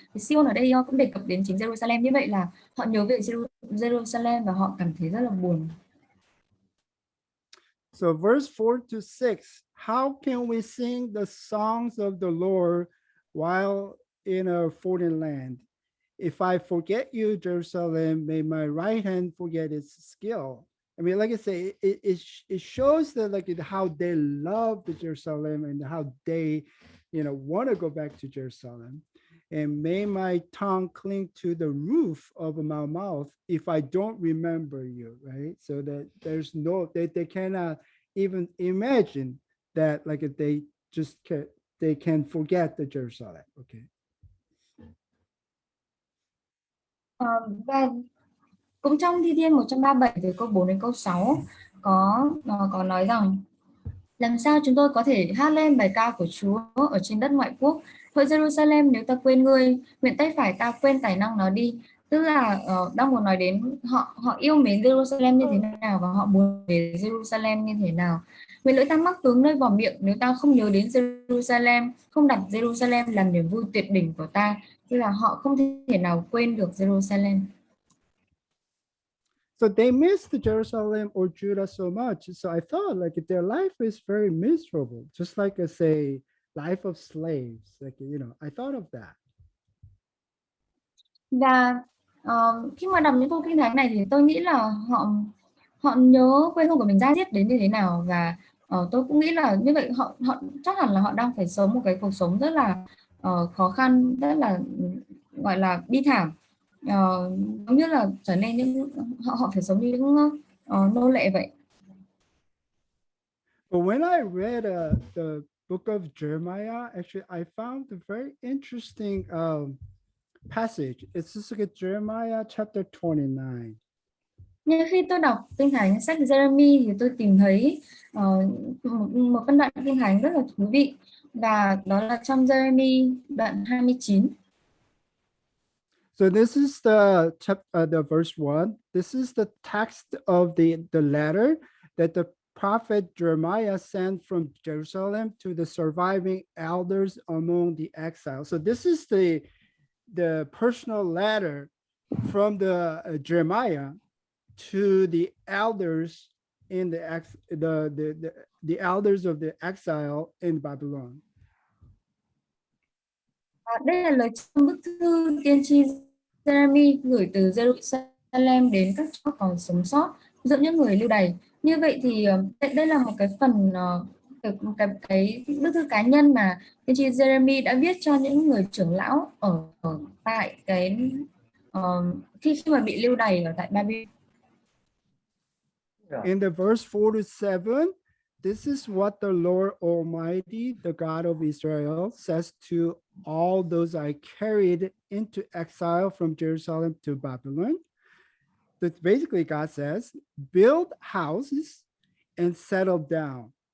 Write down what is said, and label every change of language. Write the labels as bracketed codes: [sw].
[vi] Thì Sion ở đây cũng đề cập đến chính Jerusalem, như vậy là họ nhớ về Jerusalem và họ cảm thấy rất là buồn. [en] So verse 4 to 6, how can we sing the songs of the Lord while in a foreign land? If I forget you, Jerusalem, may my right hand forget its skill. I mean, like I say, it shows that like how they love the Jerusalem and how they, want to go back to Jerusalem. And may my tongue cling to the roof of my mouth if I don't remember you, right? So that there's they cannot even imagine that like they can forget the Jerusalem. Okay. [vi] Và cũng trong Thi Thiên 137 từ câu 4 đến câu 6 có nói rằng làm sao chúng tôi có thể hát lên bài ca của Chúa ở trên đất ngoại quốc. Hỡi Jerusalem, nếu ta quên ngươi, nguyện tay phải ta quên tài năng nó đi. Tức là đang muốn nói đến họ yêu mến Jerusalem như thế nào và họ buồn về Jerusalem như thế nào. Nguyện lưỡi ta mắc tướng nơi vào miệng nếu ta không nhớ đến Jerusalem, không đặt Jerusalem làm niềm vui tuyệt đỉnh của ta. Tức là họ không thể nào quên được Jerusalem. [en] So they missed Jerusalem or Judah so much. So I thought like their life is very miserable, just like I say, life of slaves. Like, I thought of that. [vi] Và khi mà đọc những câu kinh thánh này thì tôi nghĩ là họ nhớ quê hương của mình da diết đến như thế nào, và tôi cũng nghĩ là như vậy họ chắc hẳn là họ đang phải sống một cái cuộc sống rất là khó khăn, rất là gọi là bi thảm, giống như là trở nên họ phải sống như những nô lệ vậy. [en] But when I read the book of Jeremiah, actually I found a very interesting passage. It's just like Jeremiah chapter 29. [vi] Nhưng khi tôi đọc kinh thánh sách Jeremy thì tôi tìm thấy một phân đoạn kinh thánh rất là thú vị, và đó là trong Jeremy đoạn 29. [en] So this is the verse 1. This is the text of the letter that the prophet Jeremiah sent from Jerusalem to the surviving elders among the exiles. So this is the personal letter from the Jeremiah to the elders in the elders of the exile in Babylon. [vi] Đây là lời trong bức thư tiên tri Jeremy gửi từ Jerusalem đến các cháu còn sống sót giữa những người lưu đày. Như vậy thì đây là một cái phần cái bức thư cá nhân mà tiên tri Jeremy đã viết cho những người trưởng lão ở tại cái khi mà bị lưu đày ở tại Babylon. [en] In the verse 4 to 7, this is what the Lord Almighty, the God of Israel, says to all those I carried into exile from Jerusalem to Babylon. That basically God says, build houses and settle down.